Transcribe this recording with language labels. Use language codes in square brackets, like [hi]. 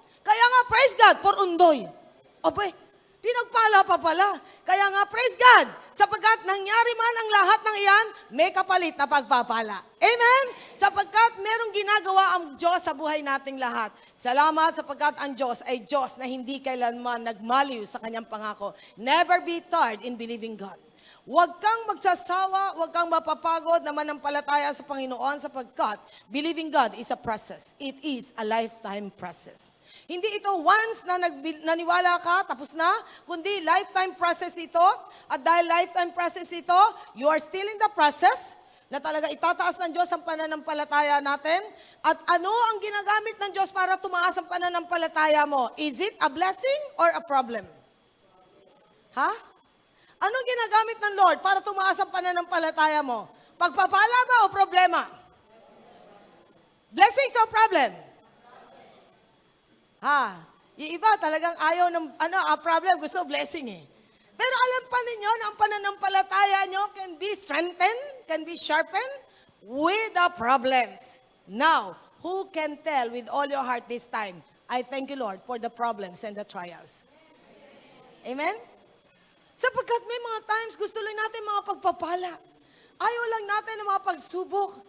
[tl] Kaya nga, [en] praise God [tl] for Undoy. Abay, pinagpala pa pala. Kaya nga, [en] praise God, [tl] sapagkat nangyari man ang lahat ng iyan, may kapalit na pagpapala. Amen? Sapagkat merong ginagawa ang Diyos sa buhay nating lahat. Salamat sapagkat ang Diyos ay Diyos na hindi kailanman nagmaliw sa kanyang pangako. [en] Never be tired in believing God. [tl] Huwag kang magsasawa, huwag kang mapapagod na manampalataya sa Panginoon [en] sapagkat believing God is a process. It is a lifetime process. [tl] Hindi ito once na naniwala ka, tapos na, kundi lifetime process ito. At dahil lifetime process ito, [en] you are still in the process [tl] na talaga itataas ng Diyos ang pananampalataya natin. At ano ang ginagamit ng Diyos para tumaas ang pananampalataya mo? [en] Is it a blessing or a problem? Ha? [tl] Anong ginagamit ng Lord para tumaas ang pananampalataya mo? Pagpapala ba o problema? [en] Blessings or problem? [tl] Yung iba talagang ayaw ng problem, gusto blessing Pero alam pa ninyo na ang pananampalataya nyo [en] can be strengthened, can be sharpened with the problems. Now, who can tell with all your heart this time, I thank you, Lord, for the problems and the trials. Amen? [tl] Sapagkat may mga times, gusto lang natin mga pagpapala. Ayaw lang natin ng mga pagsubok.